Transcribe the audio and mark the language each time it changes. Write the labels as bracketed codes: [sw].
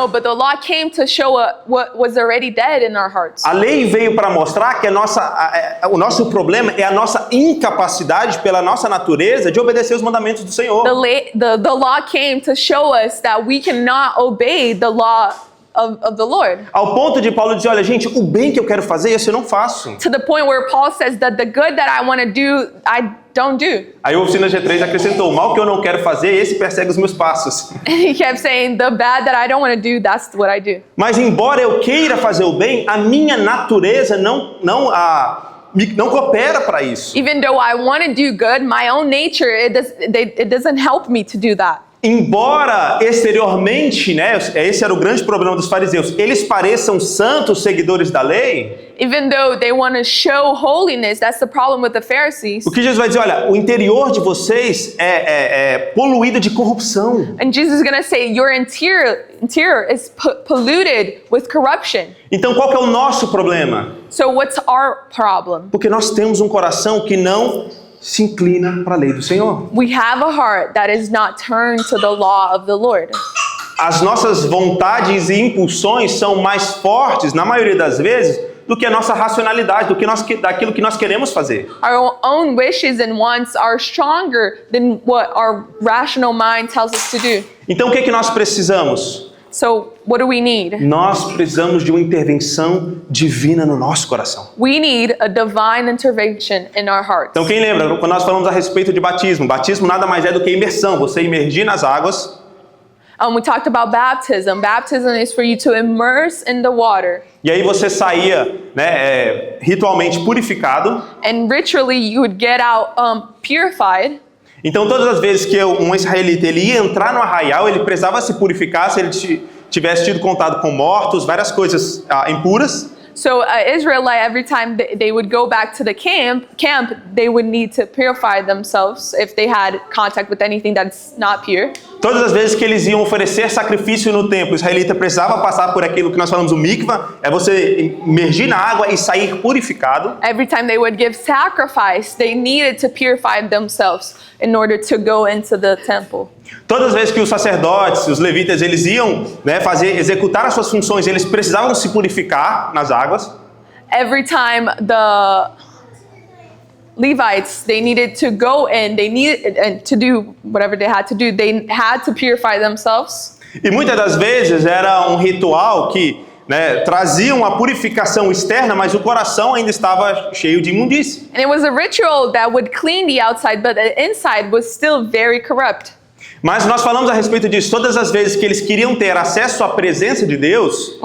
[en] No, but the law came to show what was already dead in our hearts. [pt] A lei veio para mostrar que o nosso problema é a nossa incapacidade pela nossa natureza de obedecer os mandamentos do Senhor. [en] The law came to show us that we cannot obey the law of the Lord. [pt] Ao ponto de Paulo dizer, olha, gente, o bem que eu quero fazer, esse eu não faço. [en] To the point where Paul says that the good that I want to do, I don't do. [pt] Aí o Oficina G3 acrescentou, o mal que eu não quero fazer, esse persegue os meus passos. [en] And he kept saying, the bad that I don't want to do, that's what I do. [pt] Mas embora eu queira fazer o bem, a minha natureza não coopera para isso. [en] Even though I want to do good, my own nature, it doesn't help me to do that. [pt] embora exteriormente, né, esse era o grande problema dos fariseus, eles pareçam santos seguidores da lei, [en] even though they want to show holiness, that's the problem with the Pharisees. [pt] o que Jesus vai dizer, olha, o interior de vocês é poluído de corrupção. [en] And Jesus is going to say, your interior is polluted with corruption. [pt] Então qual que é o nosso problema? [en] So what's our problem? [pt] Porque nós temos um coração que não se inclina para a lei do Senhor. [en] We have a heart that is not turned to the law of the Lord. [pt] As nossas vontades e impulsões são mais fortes, na maioria das vezes, do que a nossa racionalidade, daquilo que nós queremos fazer. [en] Our own wishes and wants are stronger than what our rational mind tells us to do. [pt] Então o que é que nós precisamos? [en] So what do we need? [pt] Nós precisamos de uma intervenção divina no nosso coração. [en] We need a divine intervention in our hearts. [pt] Então quem lembra, quando nós falamos a respeito de batismo, batismo nada mais é do que imersão, você imergir nas águas. [en] We talked about baptism. Baptism is for you to immerse in the water. [pt] E aí você saía, né, ritualmente purificado. [en] And ritually you would get out purified. [pt] Então todas as vezes que um israelita ele ia entrar no arraial, ele precisava se purificar se ele tivesse tido contato com mortos, várias coisas impuras. [en] So Israelite, every time they would go back to the camp, they would need to purify themselves if they had contact with anything that's not pure. [pt] Todas as vezes que eles iam oferecer sacrifício no templo, o israelita precisava passar por aquilo que nós falamos o mikvah, é você imergir na água e sair purificado. [en] Every time they would give sacrifice, they needed to purify themselves in order to go into the temple. [pt] Todas as vezes que os sacerdotes, os levitas, eles iam, né, executar as suas funções, eles precisavam se purificar nas águas. [en] Every time the Levites, they needed to go in, they needed to do whatever they had to do. They had to purify themselves. [pt] E muitas das vezes era um ritual que, né, trazia uma purificação externa, mas o coração ainda estava cheio de imundície. [en] And it was a ritual that would clean the outside, but the inside was still very corrupt. [pt] Mas nós falamos a respeito disso todas as vezes que eles queriam ter acesso à presença de Deus.